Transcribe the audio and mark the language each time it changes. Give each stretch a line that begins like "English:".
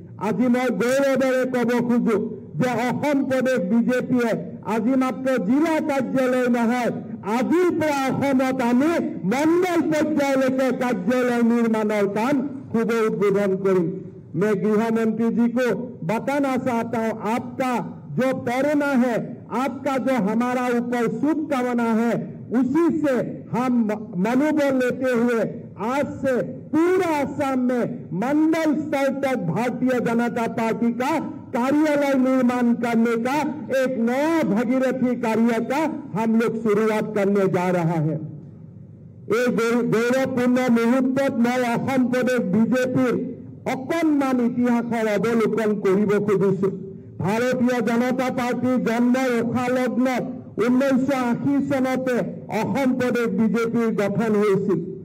Assamese: আজি মই গৌৰৱেৰে ক'ব খোজো যে অসম প্ৰদেশ বিজেপিয়ে আজি মাত্ৰ জিলা কাৰ্যালয় নহয়, আজিৰ পৰা অসমত আমি মণ্ডল পৰ্যায়লৈকে কাৰ্যালয় নিৰ্মাণৰ কাম শুভ উদ্বোধন কৰিম।
Hindi: मैं गृह मंत्री जी को बताना चाहता हूं, आपका जो प्रेरणा है, आपका जो हमारा ऊपर शुभकामना है, उसी से हम मनोबल लेते हुए आज से पूरा असम में मंडल स्तर तक भारतीय जनता पार्टी का कार्यालय निर्माण करने का एक नया भगीरथी कार्य का हम लोग शुरुआत करने जा रहा है।
Assamese: এই গৌৰৱপূৰ্ণ মুহূৰ্তত মই অসম প্ৰদেশ বিজেপিৰ অকণমান ইতিহাসৰ অৱলোকন কৰিব খুজিছো। ভাৰতীয় জনতা পাৰ্টীৰ জন্মৰ উষালগ্নত 1980 চনতে অসম প্ৰদেশ বিজেপিৰ গঠন হৈছিল।